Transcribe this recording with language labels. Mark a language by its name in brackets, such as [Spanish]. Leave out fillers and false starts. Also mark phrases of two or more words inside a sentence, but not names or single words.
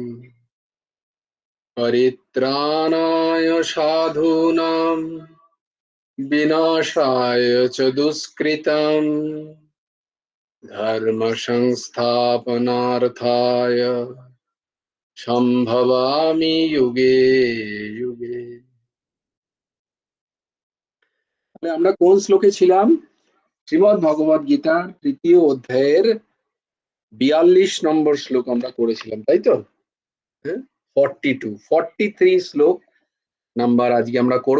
[Sanskrit] परित्राणाय साधूनां विनाशाय च दुष्कृतं धर्म संस्थापनार्थाय সম্ভবামি যুগে যুগে। [Bangla] আমরা কোন শ্লোকে ছিলাম? শ্রীমদ্ ভগবদ গীতার ৩য় অধ্যায়ের ৪২ নম্বর শ্লোক আমরা করেছিলাম, তাই তো? 43 শ্লোক নাম্বার আজকে আমরা করব।